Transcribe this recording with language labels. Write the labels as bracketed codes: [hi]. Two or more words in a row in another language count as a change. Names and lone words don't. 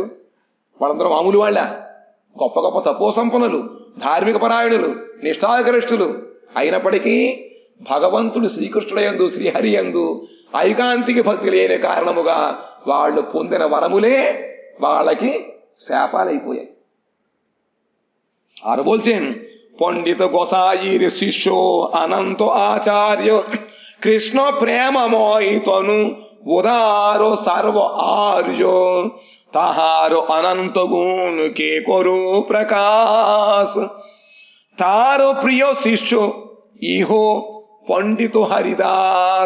[te] వాళ్ళందరూ మామూలు వాళ్ళ, గొప్ప గొప్ప తపో సంపన్నులు, ధార్మిక పరాయణులు, నిష్ఠాగరిష్ఠులు. అయినప్పటికీ భగవంతుడు శ్రీకృష్ణుడయందు, శ్రీహరి యందు ఐకాంతిక భక్తి లేని కారణముగా వాళ్ళు పొందిన వరములే వాళ్ళకి శాపాలైపోయాయి. [bn] আর বলছেন পণ্ডিত গোসাইর শিষ্য অনন্ত আচার্য কৃষ্ণ প্রেমময় তনু উদার সর্ব আর্য তাহার অনন্ত গুণ কে করু প্রকাশ তার প্রিয় শিষ্য ইহ পণ্ডিত হরিদাস।